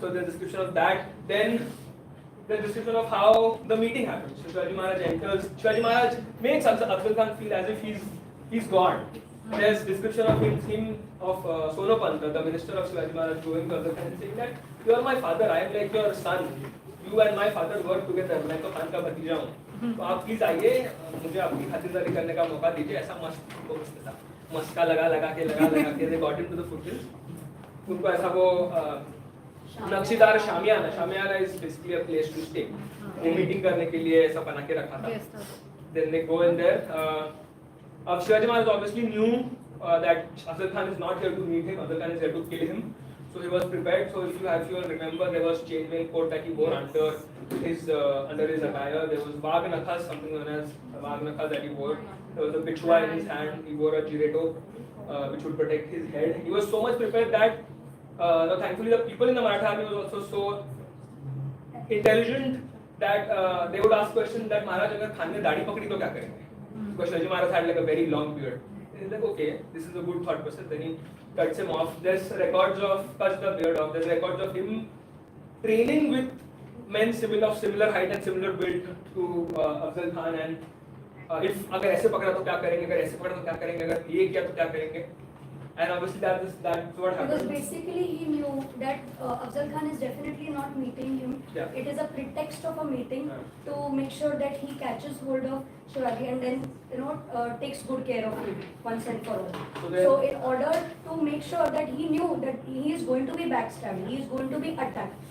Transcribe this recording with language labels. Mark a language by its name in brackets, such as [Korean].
[English] So the description of that. Then the description of how the meeting happens. So Shivaji Maharaj enters. Shivaji Maharaj makes Afzal Khan feel as if he's God. There's description of him of Sonopant, the minister of Shivaji Maharaj, going to Afzal Khan and saying that you are my father, I am like your son. You and my father work together. [Hindi] मैं तो खान का भतीजा हूँ. तो आप please आइए, मुझे आपकी खातिरदारी करने का मौका दीजिए. ऐसा मस्का लगा के [English] they got into the foothills. [Hindi] उनको ऐसा वो नक्शीदार शामियाना [English] is basically a place to stay. [Hindi] वो मीटिंग करने के लिए ऐसा बना के रखा था. [English] Then they go in there. Shivaji Maharaj obviously knew that Afzal Khan is not here to meet him. Afzal Khan is here to kill him. So he was prepared. So if you all remember, there was chainmail coat that he wore under his attire. There was Vag Nakhas, something known as Vag Nakhas that he wore. There was a bichwa in his hand. He wore a jireto, which would protect his head. He was so much prepared that thankfully the people in the Maratha army was also so intelligent that they would ask questions that Maharaj [Hindi] अगर खान ने दाढ़ी पकड़ी तो क्या करेंगे? [English] Because Shivaji Maharaj had like a very long beard. He's like, okay, this is a good thought process. Then he cuts him off. There's records of cuts the beard off. There's records of him training with men of similar height and similar build to Afzal Khan. And if [Hindi] अगर ऐसे पकड़ा तो क्या करेंगे? अगर ऐसे पकड़ा तो क्या करेंगे? अगर ये किया तो क्या करेंगे? [English] And obviously that's what Because happened. basically he knew that Afzal Khan is definitely not meeting him. Yeah. It is a pretext of a meeting Yeah. to make sure that he catches hold of Shivaji and then takes good care of him once and for all. So in order to make sure that he knew that he is going to be backstabbed, he is going to be attacked.